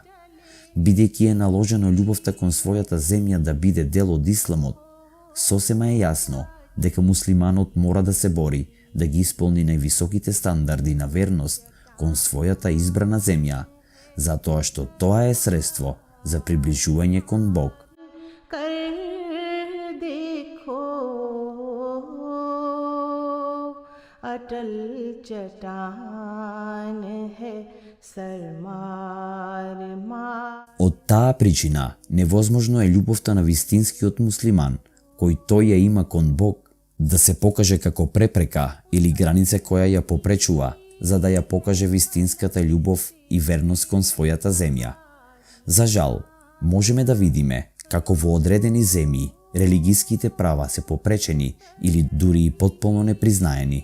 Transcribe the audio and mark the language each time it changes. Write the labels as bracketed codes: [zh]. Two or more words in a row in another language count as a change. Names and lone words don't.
[mk] Бидејќи е наложено љубовта кон својата земја да биде дел од исламот, сосема е јасно дека муслиманот мора да се бори да ги исполни највисоките стандарди на верност кон својата избрана земја, затоа што тоа е средство за приближување кон Бог. [hi] कर देखो अटल चट्टान है सरमार मार। [mk] Од таа причина, невозможно е љубовта на вистинскиот муслиман, кој тој ја има кон Бог, да се покаже како препрека или граница која ја попречува, за да ја покаже вистинската љубов и верност кон својата земја. За жал, можеме да видиме како во одредени земји религиските права се попречени или дури и потполно непризнаени.